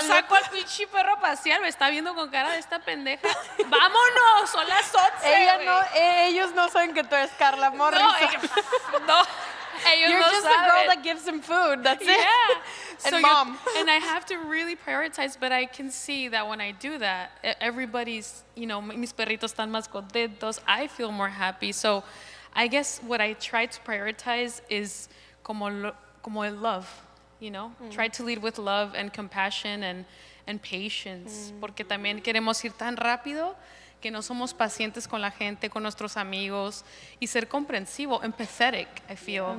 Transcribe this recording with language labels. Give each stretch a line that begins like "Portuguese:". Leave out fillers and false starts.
Spanish: Yo saco al pinche perro a pasear, me está viendo con cara de esta pendeja. Vámonos, son las 11. Ellos no saben que tú eres Carla Morrison. No. Ellos
English: You're
Spanish: no
English: just
Spanish: saben.
English: the girl that gives him food. That's it. Yeah. And mom. And I have to really prioritize, but I can see that when I do that, everybody's,
Spanish: mis perritos están más contentos.
English: I feel more happy. So I guess what I try to prioritize is
Spanish: como el
English: love, Try to lead with love and compassion and patience.
Spanish: Porque también queremos ir tan rápido que no somos pacientes con la gente, con nuestros amigos, y ser comprensivo,
English: empathetic, I feel.